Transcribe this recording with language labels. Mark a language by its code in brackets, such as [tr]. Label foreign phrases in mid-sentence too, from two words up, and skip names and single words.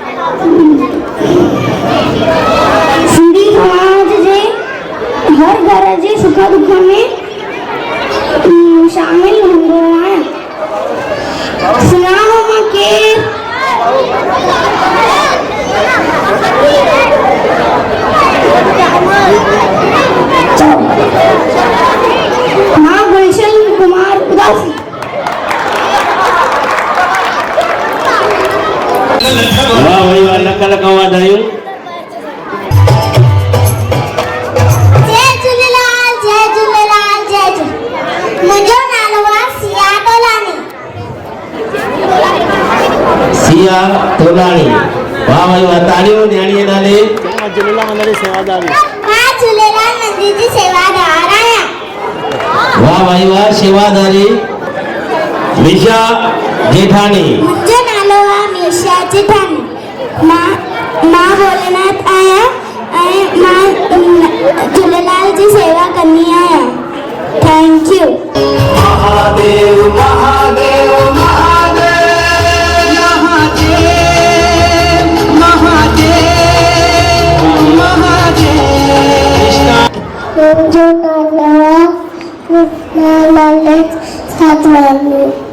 [sd] सिंधी समाज जे हर घर जे सुख दुख में शामिल हूंदो आहियां सुञाणो मां केरु मां गुलशन कुमार उदासी वाह भाई वाह लख लख वाधायूं। जय झूलेलाल जय झूलेलाल जय झूलेलाल मुंहिंजो नालो आहे सिया तोलानी सिया तोलानी वाह भाई वाह तालियूं न्याणीअ नाले मां झूलेलाल मंदिर जी सेवादार आहियां वाह भाई वाह सेवादारी मिशा जेठानी। मुंहिंजो नालो आहे मीशा जेठानी। मां भोलेनाथ आहियां ऐं मां झूलेलाल जी सेवा कंदी आहियां। [en] thank you. [sd] महादेव महादेव महादेव महादेव महादेव महादेव। मुंहिंजो नालो आहे ललित साधवानी।